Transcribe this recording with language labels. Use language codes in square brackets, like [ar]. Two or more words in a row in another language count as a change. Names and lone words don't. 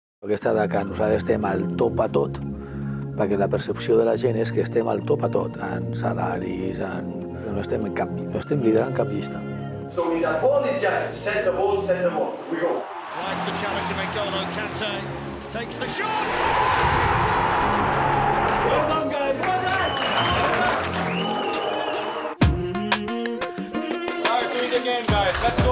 [ca] Aquesta de que nosaltres estem al top a tot, perquè la percepció de la gent és que estem al top a tot, en salaris, no estem liderant cap llista. [en] So when that ball is just set the ball, we go. Finds the challenge to make goal on Kante, takes the shot! Well done, guys, well done! Start doing it again, guys, let's go!